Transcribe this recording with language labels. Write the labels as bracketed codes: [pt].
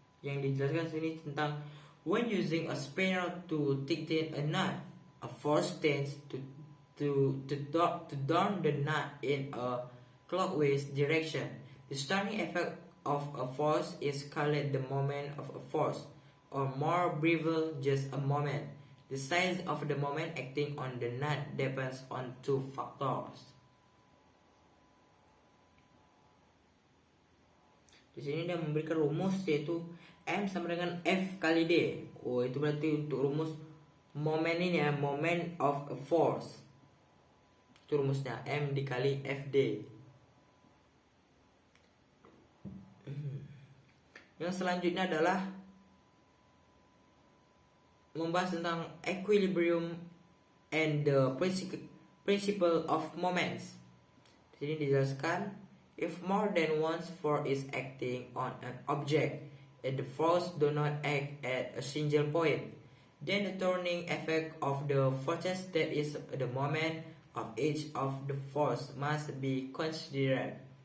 [id] Yang dijelaskan di sini tentang [en] when using a spanner to tighten a knot, a force tends to turn the knot in a clockwise direction. The starting effect of a force is called the moment of a force, or more briefly, just a moment. The size of the moment acting on the knot depends on two factors. [id] Di sini dia memberikan rumus yaitu M sama dengan F kali D. Oh, itu berarti untuk rumus moment ini ya, [en] moment of a force. [id] Itu rumusnya M dikali FD. Yang selanjutnya adalah membahas tentang [en] equilibrium and the principle of moments. [id] Di sini dijelaskan, [en] if more than one force is acting on an object and the force do not act at a single point, then the turning effect of the forces, that is the moment of each of the force, must be considered.